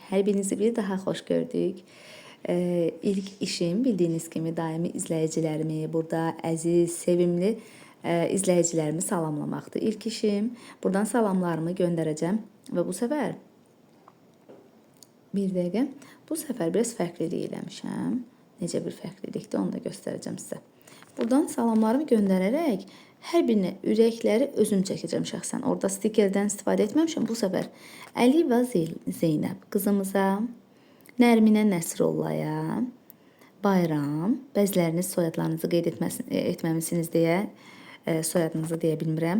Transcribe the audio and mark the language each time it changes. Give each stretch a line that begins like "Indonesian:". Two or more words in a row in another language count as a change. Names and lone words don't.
Turkish: Her birinizi bir daha hoş gördük. İlk işim bildiğiniz gibi daimi izleyicilerimi, burada əziz, sevimli izleyicilerimi salamlamaqdır. İlk işim buradan salamlarımı göndereceğim ve bu sefer bir dəqiqə, bu sefer biraz
Azerbaijani: fərqlilik eləmişəm. Necə bir fərqlilikdir onu da
Turkish: göstereceğim size.
Azerbaijani: Buradan salamlarımı göndererek hər birinə ürəkləri özüm çəkəcəm şəxsən. Orada stikerdən istifadə etməmişəm. Bu sefer Əliva Zeynəb qızımıza, Nərminə Nəsrollaya, Bayram, bəziləriniz soyadlarınızı qeyd etməmisiniz deyə soyadınızı deyə bilmirəm.